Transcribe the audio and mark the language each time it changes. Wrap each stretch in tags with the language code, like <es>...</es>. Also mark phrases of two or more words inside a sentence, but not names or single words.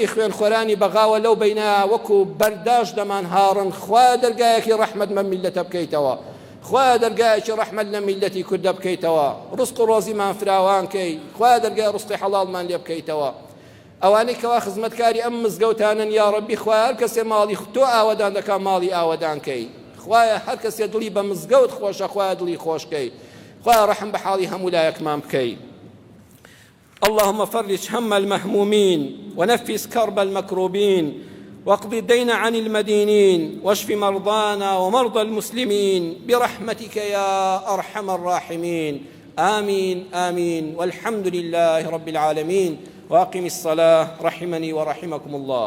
<ckb>خوێنخۆرانی بەغاوە لەو بینە وەکو بەرداش دەمان هاڕن خوایە دەرگایەکی ڕەحمەت مە میلەتە بکەیتەوە خوایە دەرگایەکی ڕەحمەت لە میلەتی کوردە بکەیتەوە ڕزق و ڕۆزیمان فراوان کەی خوایە دەرگای ڕزقی حەڵاڵمان لێ بکەیتەوە ئەوانەی کەوا خزمەتکاری ئەم مزگەوتانن یا ڕەبی خوایە هەر کەسێ ماڵی تۆ ئاوەدان دەکا ماڵی ئاوەدان کەی خوایە هەر کەسێ دڵی بە مزگەوت خۆشە خوایە دڵی خۆشکەی خوایە ڕەحم بە حاڵی هەموو لایەکمان بکەی</ckb> <ar>اللهم فرج هم المهمومين ونفس كرب المكروبين واقض الدين عن المدينين واشف مرضانا ومرضى المسلمين برحمتك يا أرحم الراحمين آمين آمين والحمد لله رب العالمين وأقم الصلاة رحمني ورحمكم الله</ar>